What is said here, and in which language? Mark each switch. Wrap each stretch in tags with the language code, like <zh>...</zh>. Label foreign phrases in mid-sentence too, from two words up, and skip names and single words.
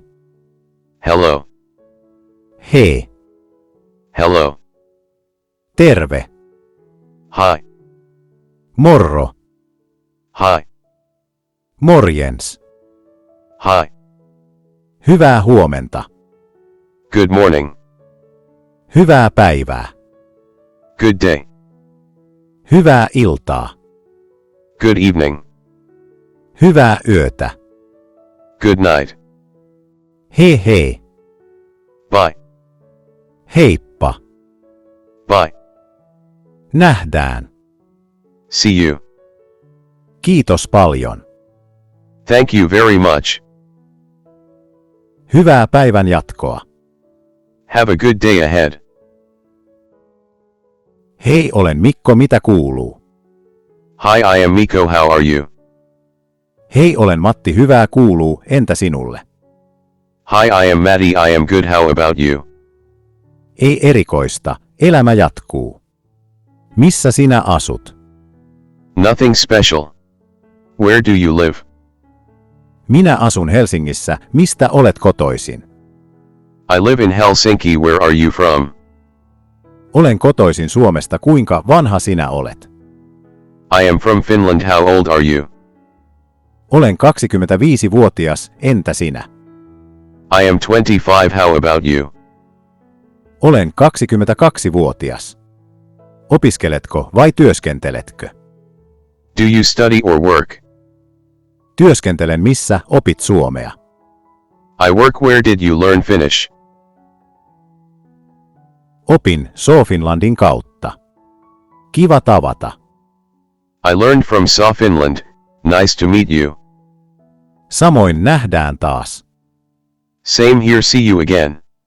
<en>Hello.</en> <fi>Hei.</fi> <en>Hello.</en> <fi>Terve.</fi> <en>Hi.</en> <fi>Morro.</fi> <en>Hi.</en> <fi>Morjens.</fi> <en>Hi.</en> <fi>Hyvää huomenta.</fi> <en>Good morning.</en> <fi>Hyvää päivää.</fi> <en>Good day.</en> <fi>Hyvää iltaa.</fi> <en>Good evening.</en> <fi>Hyvää yötä.</fi> <en>Good night.</en> <fi>Hei hei.</fi> <en>Bye.</en> <fi>Heippa.</fi> <en>Bye.</en> <fi>Nähdään.</fi> <en>See you.</en> <fi>Kiitos paljon.</fi> <en>Thank you very much.</en> <fi>Hyvää päivän jatkoa.</fi> <en>Have a good day ahead.</en> <fi>Hei, olen Mikko, mitä kuuluu?</fi> <en>Hi, I am Miko, how are you?</en> <fi>Hei, olen Matti, hyvää kuuluu, entä sinulle?</fi> <en>Hi, I am Maddie, I am good, how about you?</en> <fi>Ei erikoista, elämä jatkuu. Missä sinä asut?</fi> <en>Nothing special. Where do you live?</en> <fi>Minä asun Helsingissä, mistä olet kotoisin?</fi> <en>I live in Helsinki, where are you from?</en> <fi>Olen kotoisin Suomesta, kuinka vanha sinä olet?</fi> <en>I am from Finland, how old are you?</en> <fi>Olen 25-vuotias, entä sinä?</fi> <en>I am 25, how about you?</en> <fi>Olen 22-vuotias. Opiskeletko vai työskenteletkö?</fi> <en>Do you study or work?</en> <fi>Työskentelen, missä opit suomea?</fi> <en>I work, where did you learn Finnish?</en> <fi>Opin SoFinlandin kautta. Kiva tavata.</fi> <en>I learned from Saw Finland. Nice to meet you.</en> <fi>Samoin, nähdään taas.</fi> <en>Same here, see you again.</en>